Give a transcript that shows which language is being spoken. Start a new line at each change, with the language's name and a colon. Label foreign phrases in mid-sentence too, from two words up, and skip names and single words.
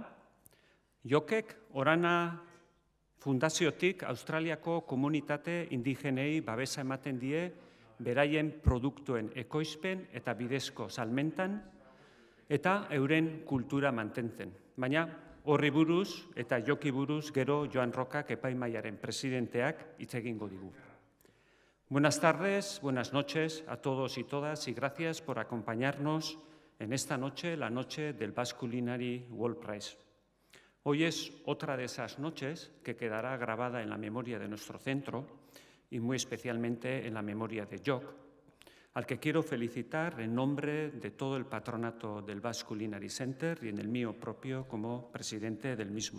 Basque: Jokek Orana Fundaziotik Australiako komunitate indigenei babesa ematen die beraien produktuen ekoizpen eta bidezko salmentan eta euren kultura mantentzen. Baina horri buruz eta Joki buruz gero Joan Rokak epaimaiaren presidenteak hitz egingo digu.
Spanish: Buenas tardes, buenas noches a todos y todas y gracias por acompañarnos en esta noche, la noche del Basque Culinary World Prize. Hoy es otra de esas noches que quedará grabada en la memoria de nuestro centro y muy especialmente en la memoria de Jok, al que quiero felicitar en nombre de todo el patronato del Basque Culinary Center y en el mío propio como presidente del mismo.